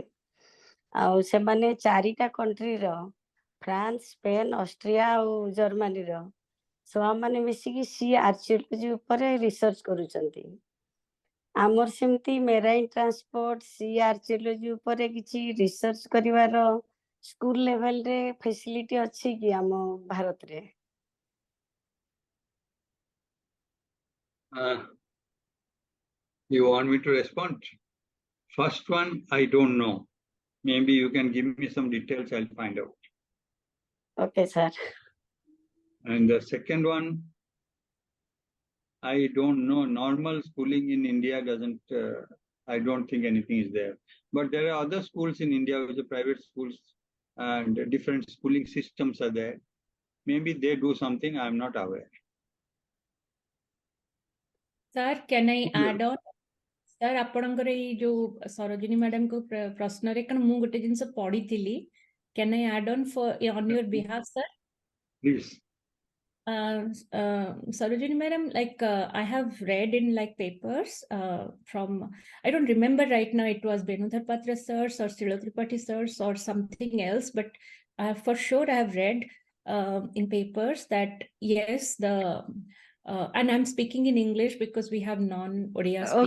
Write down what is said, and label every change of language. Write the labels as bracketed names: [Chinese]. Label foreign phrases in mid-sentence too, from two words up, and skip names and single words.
[Odia] ଆଉ ସେମାନେ 4ଟା କଣ୍ଟ୍ରିର ଫ୍ରାନ୍ସ, ସ୍ପେନ୍, ଅଷ୍ଟ୍ରିଆ ଆଉ ଜର୍ମାନୀର ଛୁଆମାନେ ମିଶିକି [English] sea archaeology [Odia] ଉପରେ ରିସର୍ଚ୍ଚ କରୁଛନ୍ତି। ଆମର ସେମିତି [English] marine transport sea archaeology [Odia] ଉପରେ କିଛି ରିସର୍ଚ୍ଚ କରିବାର [English] school levelରେ facility [Odia] ଅଛି କି ଆମ ଭାରତରେ? [English] You want me to respond? First one, I don't know. Maybe you can give me some details, I'll find out. Okay, sir. And the second one, I don't know. Normal schooling in India doesn't I don't think anything is there. But there are other schools in India, which are private schools, and different schooling systems are there. Maybe they do something, I'm not aware. Sir, can I add on? Sir, [Odia] ଆପଣଙ୍କର ଏଇ ଯୋଉ ସରୋଜିନୀ ମ୍ୟାଡାମଙ୍କ ପ୍ରଶ୍ନରେ କାରଣ ମୁଁ ଗୋଟେ ଜିନିଷ ପଢିଥିଲି. [English] Can I add on on your behalf, sir? Please. Sarojini madam, like I have read in like papers from, I don't remember right now, it was Benudhar Patra sirs or Srila Tripathi sirs or something else, but for sure I have read in papers that yes, and I'm speaking in English because we have non-Odia speakers.